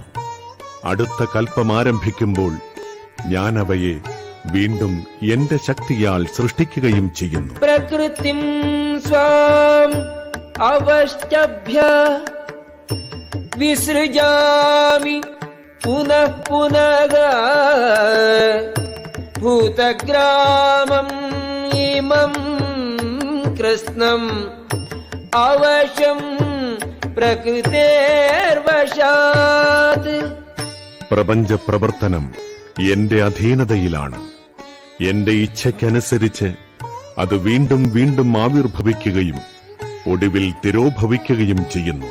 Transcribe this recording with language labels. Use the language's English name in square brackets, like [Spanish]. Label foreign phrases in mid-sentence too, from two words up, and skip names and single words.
[Malayalam] അടുത്ത കൽപ്പം ആരംഭിക്കുമ്പോൾ ഞാൻ അവയെ വീണ്ടും എന്റെ ശക്തിയാൽ സൃഷ്ടിക്കുകയും ചെയ്യുന്നു. [Sanskrit] പ്രകൃതിം സ്വാം അവഷ്ടഭ്യ വിസൃജാമി पुनः पुनः भूतग्रामम् इमम् कृत्स्नम् अवशम् പ്രകൃതേർവശാത്. [Malayalam] പ്രപഞ്ച പ്രവർത്തനം എന്റെ അധീനതയിലാണ്. എന്റെ ഇച്ഛയ്ക്കനുസരിച്ച് അത് വീണ്ടും വീണ്ടും ആവിർഭവിക്കുകയും ഒടുവിൽ തിരോഭവിക്കുകയും ചെയ്യുന്നു.